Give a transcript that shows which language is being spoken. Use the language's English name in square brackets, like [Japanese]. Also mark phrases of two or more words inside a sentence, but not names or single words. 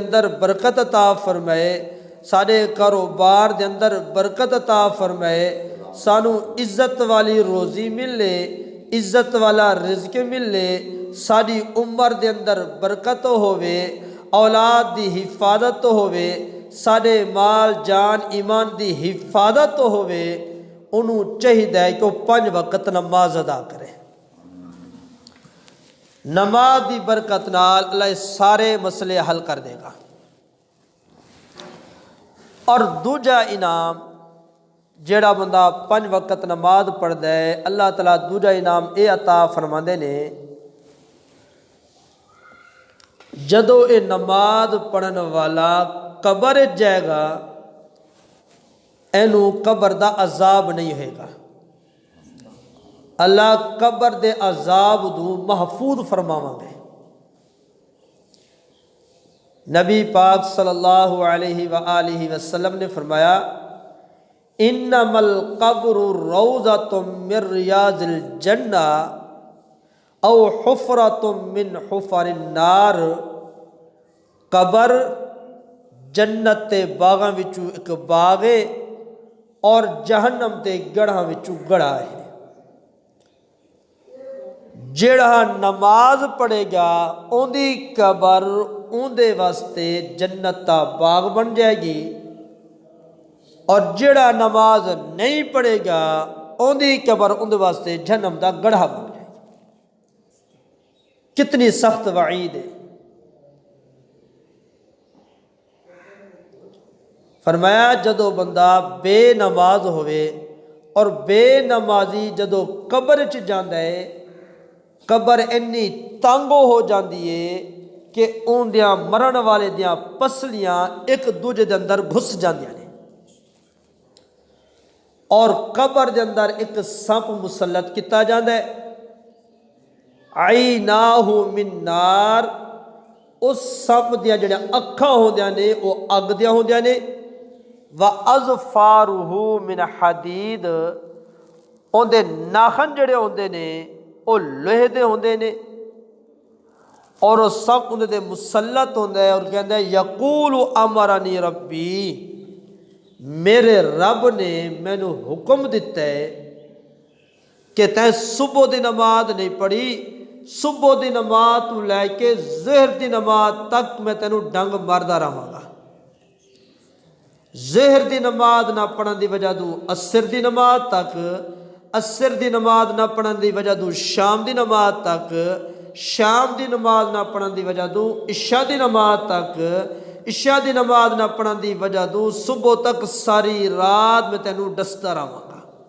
[Punjabi] اندر برکت عطا فرمائے، ساڈے کاروبار دے اندر برکت عطا فرمائے، سانو عزت والی روزی ملے، عزت والا رزق ملے، ساڈی عمر دے اندر برکت ہووے، اولاد دی حفاظت ہووے، ساڈے مال جان ایمان دی حفاظت ہووے، [Urdu] انہوں چاہیے ہے کہ وہ 5 وقت نماز ادا کرے۔ [Punjabi] نماز دی برکت نال اللہ سارے مسئلے حل کر دے گا۔ اور دوجا انعام جیڑا بندہ 5 وقت نماز پڑھدا ہے، اللہ تعالیٰ دوجا انعام اے عطا فرماندے نے، جدو اے نماز پڑھن والا قبر جائے گا، اینو قبر دا عذاب نہیں ہوئے گا، اللہ قبر دے عذاب دو محفوظ فرماواں گے۔ نبی پاک صلی اللہ علیہ وآلہ وسلم نے فرمایا، [Arabic] انما القبر روضۃ من ریاض الجنہ او حفرۃ من حفر النار، [Punjabi] قبر جنت تے باغاں وچوں ایک باغ ہے اور جہنم تے گڑھاں وچوں گڑھا ہے۔ جڑا نماز پڑھے گا اوندی قبر اوندے واسطے جنت دا باغ بن جائے گی، اور جڑا نماز نہیں پڑھے گا اوندی قبر اوندے واسطے جہنم دا گڑھا بن جائے گی۔ [Urdu] کتنی سخت وعید ہے۔ [Punjabi] فرمایا جدو بندہ بے نماز ہوئے اور بے نمازی جدو قبر چ جاندا ہے، قبر انی تانگو ہو جاندی ہے کہ اوندیاں مرن والے دیاں پسلیاں ایک دوجے دے اندر گھس جاندیاں نے۔ اور قبر دے اندر ایک سپ مسلط کیتا جاندا ہے، [Arabic] عیناہ من نار، [Punjabi] اس سپ دیاں جڑیاں اکھاں ہوندیاں نے وہ اگ دیاں ہوندیاں نے، [Arabic] وَأَظْفَارُهُ مِنْ حَدِيدٍ، [Punjabi] اون دے ناخن جڑے ہوندے نے وہ لوہے دے ہوندے نے، اور وہ سپ اندے تے مسلط ہوندا ہے اور کہندا ہے [Arabic] یقول امرنی ربی، [Punjabi] میرے رب نے مینوں حکم دیتا ہے کہ تیں صبح دی نماز نہیں پڑھی، صبح دی نماز تو لے کے ظہر دی نماز تک میں تینوں ڈنگ ماردا رہاں گا۔ ظہر دی نماز نہ پڑھن دی وجہ تو عصر دی نماز تک، عصر دی نماز نہ پڑھن دی وجہ تو شام دی نماز تک، شام دی نماز نہ پڑھن دی وجہ تو عشاء دی نماز تک، عشاء دی نماز نہ پڑھن دی وجہ تو صبح تک ساری رات میں تینوں ڈستا رہاں گا۔